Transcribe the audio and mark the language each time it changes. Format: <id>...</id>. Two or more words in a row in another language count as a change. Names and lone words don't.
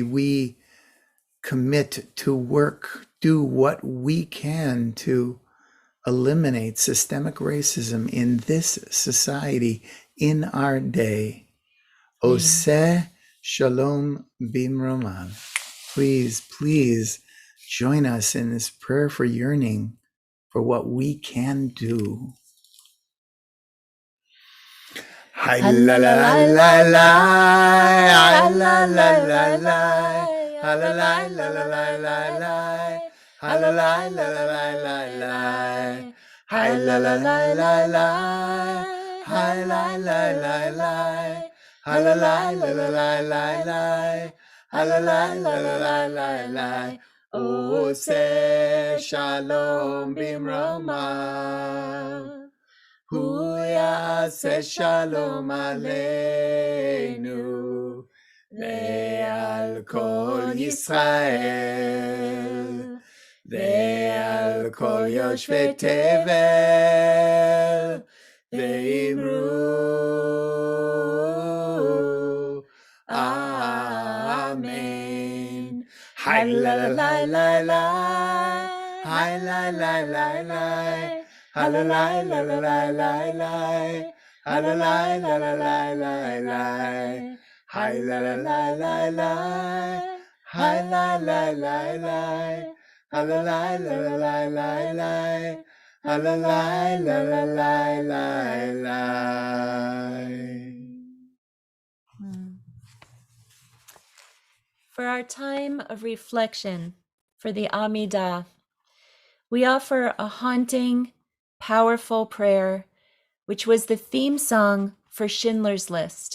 <en>We commit to work, do what we can to eliminate systemic racism in this society, in our day.</en> <he>עושה שלום במרומיו.</he> <en>Please, please join us in this prayer for yearning for what we can do. Hi la la la la la, hi la la la la, hi la la la la la la la, hi la la la la la la la, hi la la la la la, hi la la la la, hi la la la la la la, hi la la la la la la.</en> <he>עושה שלום במרומיו. הוא יעשה שלום עלינו ועל כל ישראל ועל כל יושבי תבל ואמרו אמן. Hi la la la la la, hi la la la la, Halalai, lalalai, lai, lai. Halalai, lalalai, lai, lai. Hi, lalalai, lai, lai. Hi, lai, lai, lai, lai. Halalai, lalalai, lai, lai. Halalai, lalalai, lai, lai.</he> <en>For our time of reflection for the Amidah, we offer a haunting, powerful prayer, which was the theme song for Schindler's List.</en>